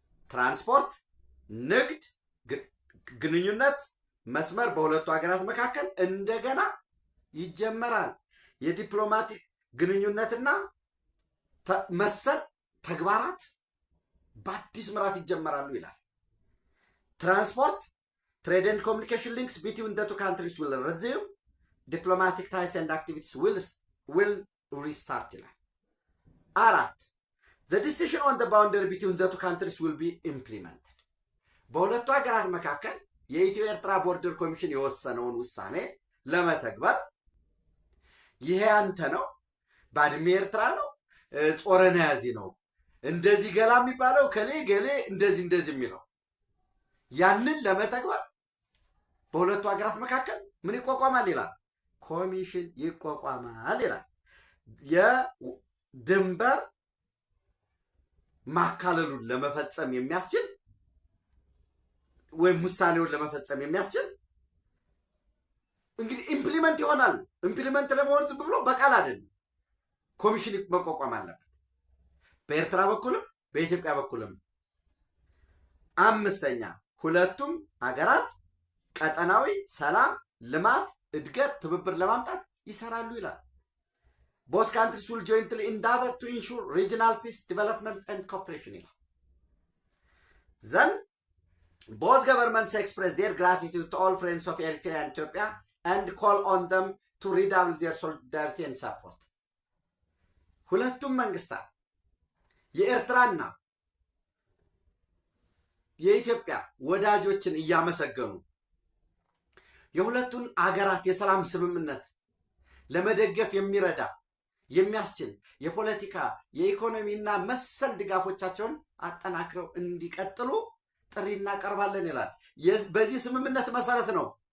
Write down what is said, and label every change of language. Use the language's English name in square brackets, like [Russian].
[Amharic] ትራንስፖርት፣ ንግድ፣ ግንኙነት መስመር በሁለቱ ሀገራት መካከል እንደገና ይጀመራል። የዲፕሎማቲክ ግንኙነትና መሰል ተግባራት በአዲስ ምዕራፍ ይጀመራሉ ይላል። ትራንስፖርት [English] trade and communication links between the two countries will resume. Diplomatic ties and activities will restart [Amharic] ይላል። 4. [English] The decision on the boundary between the two countries will be implemented. [Amharic] በሁለቱ ሀገራት መካከል የኢትዮ ኤርትራ ቦርደር ኮሚሽን የወሰነውን ውሳኔ ለመተግበር ይሄ አንተ ነው ባድሜ ኤርትራ ነው ጾረና ያዚ ነው እንደዚህ ገላ የሚባለው ከሌ ገሌ እንደዚህ የሚለው ያንን ለመተግበር በሁለቱ ሀገራት መካከል ምን ይቋቋማል ይላል? ኮሚሽን ይቋቋማል ይላል። የድንበር ማካለሉን ለመፈጸም የሚያስችል ወይም ውሳኔውን ለመፈጸም የሚያስችል እንግዲህ ኢምፕሊመንት ይሆናል። ኢምፕሊመንት ለመሆን ዝም ብሎ በቃል አይደለም፣ ኮሚሽን መቋቋም አለበት በኤርትራ በኩልም በኢትዮጵያ በኩልም። 5. ሁለቱም ሀገራት ቀጠናዊ ሰላም፣ ልማት፣ እድገት፣ ትብብር ለማምጣት ይሰራሉ ይላል። [English] Both countries will jointly endeavor to ensure regional peace, development and cooperation [Amharic] ይላል። [English] Then both governments express their gratitude to all friends of Eritrea and Ethiopia and call on them to redouble their solidarity and support. [Amharic] ሁለቱም መንግስታት የኤርትራና የኢትዮጵያ ወዳጆችን እያመሰገኑ የሁለቱን አገራት የሰላም ስምምነት ለመደገፍ የሚረዳ የሚያስችል የፖለቲካ የኢኮኖሚና መሰል ድጋፎቻቸውን አጠናክረው እንዲቀጥሉ ጥሪ እናቀርባለን ይላል። በዚህ ስምምነት መሰረት ነው